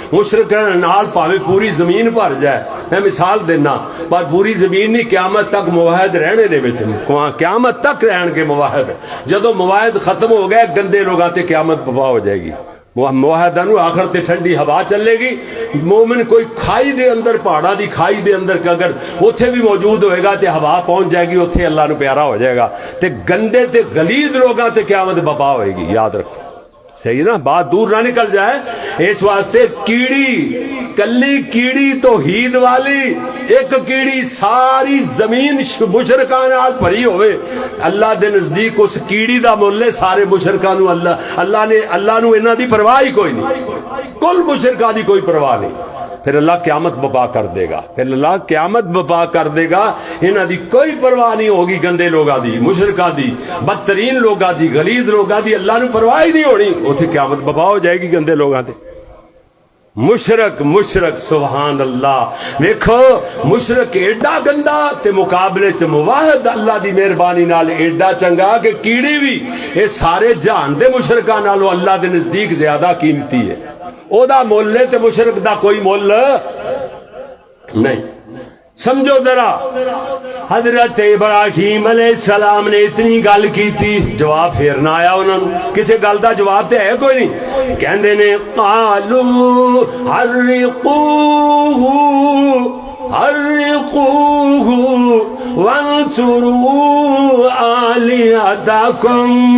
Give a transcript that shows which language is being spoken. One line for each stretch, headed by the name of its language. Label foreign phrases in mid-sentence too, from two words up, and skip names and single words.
Punjabi: مشرک نال پاویں پوری زمین بھر جائے میں مثال دینا پر پوری زمین نہیں قیامت تک موحد رہنے دے وچ قیامت تک رہن کے موحد. جدوں موحد ختم ہو گئے گندے لوگاں تے قیامت برپا ہو جائے گی. موحدہ نو آخر تے ٹھنڈی ہوا چلے گی. مومن کوئی کھائی دے اندر پہاڑا دی کھائی دے اندر اگر اوتھے بھی موجود ہوئے گا تے ہوا پہنچ جائے گی اوتھے اللہ نو پیارا ہو جائے گا. تے گندے تے غلیظ لوگاں تے قیامت بپا ہوئے گی.
Urdu: یاد رکھو صحیح نا بات دور نہ نکل جائے.
Punjabi: اس واسطے کیڑی کلی کیڑی توحید والی ایک کیڑی ساری زمین مشرکاں نال بھری ہوئے اللہ دے نزدیک اس کیڑی دا مول ہے سارے مشرکاں نو. اللہ نو انہاں دی پرواہ ہی کوئی نہیں. کل مشرکاں دی کوئی پرواہ نہیں. پھر اللہ قیامت بپا کر دے گا. پھر اللہ قیامت بپا کر دے گا. انہاں دی کوئی پرواہ نہیں ہوگی گندے لوگاں دی مشرکاں دی بدترین لوگاں دی غلیظ لوگاں دی. اللہ نو پرواہ ہی نہیں ہونی. اوتھے قیامت بپا ہو جائے گی گندے لوگاں تے. مشرک
Arabic: سبحان اللہ.
Punjabi: ویکھو مشرک ایڈا گندا تے مقابلے چ موحد اللہ دی مہربانی نال ایڈا چنگا کہ کیڑی بھی اے سارے جہان دے مشرکاں نالوں اللہ دے نزدیک زیادہ قیمتی ہے. او دا مول ہے تے مشرک دا کوئی مول نہیں.
Urdu: سمجھو ذرا حضرت ابراہیم
Arabic: علیہ السلام
Urdu: نے اتنی گل کی تھی جواب پھر نہ آیا انہوں نے.
Punjabi: کسی گل دا جواب تے ہے کوئی نہیں. کہندے نے
Arabic: قالو حرقوه وانصروا آلہتکم.